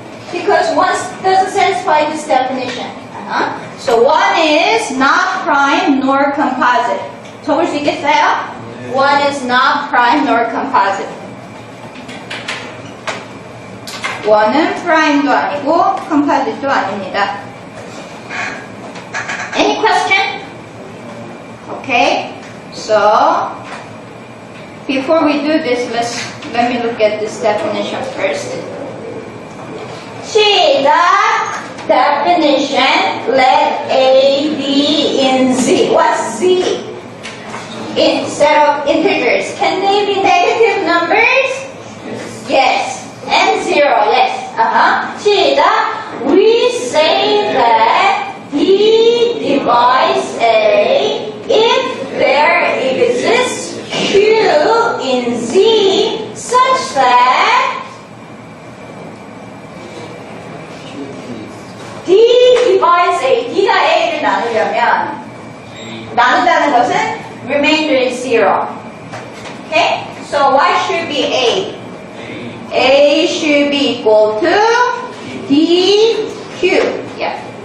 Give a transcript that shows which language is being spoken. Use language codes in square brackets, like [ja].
[en] Because 1 doesn't satisfy this definition. So 1 is not prime nor composite. [ko] 적을 수 있겠어요? [en] 1 is not prime nor composite. [ko] 1은 prime도 아니고 composite도 아닙니다. [en] Any question? Okay. So before we do this, let me look at this definition first. 시작! Definition, let A be in Z. What's Z? Instead of integers. Can they be negative numbers? Yes. And 0, yes. 시작! We say that D divides A if there exists Q in Z such that D divides A. [ko] D가 A를 나누려면 나눈다는 것은 remainder is 0. [en] Okay? So what should be A? A should be equal to DQ. Yeah.